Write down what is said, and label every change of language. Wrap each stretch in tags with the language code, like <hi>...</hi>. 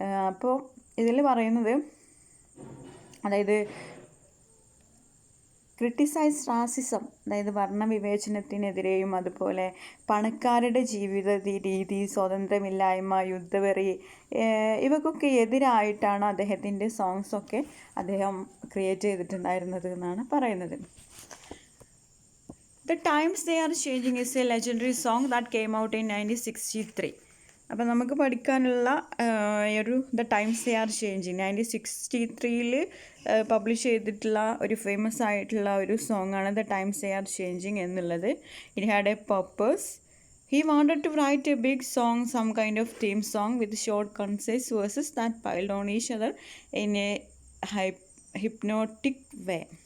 <ml>അപ്പോൾ ഇതിൽ പറയുന്നത്, അതായത് ക്രിട്ടിസൈസ് റാസിസം, അതായത് വർണ്ണവിവേചനത്തിനെതിരെയും അതുപോലെ പണക്കാരുടെ ജീവിത രീതി, സ്വാതന്ത്ര്യമില്ലായ്മ, യുദ്ധവെറി, ഇവക്കൊക്കെ എതിരായിട്ടാണ് അദ്ദേഹത്തിൻ്റെ സോങ്സൊക്കെ അദ്ദേഹം ക്രിയേറ്റ് ചെയ്തിട്ടുണ്ടായിരുന്നത് എന്നാണ് പറയുന്നത്.</ml> <en>The Times They Are Changing is a legendary song that came out in 1963.</en> <ml>അപ്പോൾ നമുക്ക് പഠിക്കാനുള്ള ഒരു the times they are changing 1963 publish ചെയ്തിട്ടുള്ള ഒരു ഫേമസ് ആയിട്ടുള്ള ഒരു സോങ്ങാണ് the times they are changing എന്നുള്ളത്.</ml> <en>It had a purpose. He wanted to write a big song, some kind of theme song with short concise verses that piled on each other in a hypnotic way.</en>